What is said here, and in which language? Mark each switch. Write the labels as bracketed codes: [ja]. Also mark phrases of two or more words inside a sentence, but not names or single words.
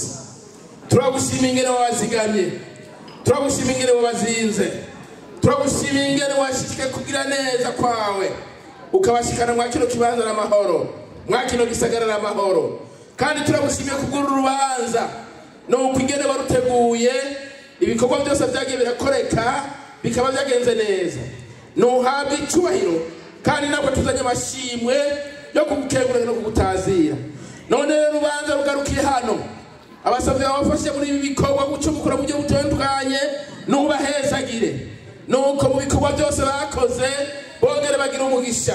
[rn] Turagushimiye ingene wazigamye, turagushimiye ingene wabazinze, turagushimiye ingene washishikaye kugira neza kwawe ukabashikana mwa kino kibanza n'amahoro, mwa kino gisagara n'amahoro. Kandi turagushimiye kugura urubanza nuko ingene baruteguye, ibikorwa byose byagiye birakoreka bikaba byagenze neza. Nuhabwe icyubahiro kandi nabwo tuzanye amashimwe yo kugukengurira no kugutazira. None rero urubanza rugarukiye hano, abasabye babafashe muri ibi bikorwa gucumukura mu buryo butandukanye, nubahezagire nuko mu bikorwa byose bakoze bongere bagira umugisha.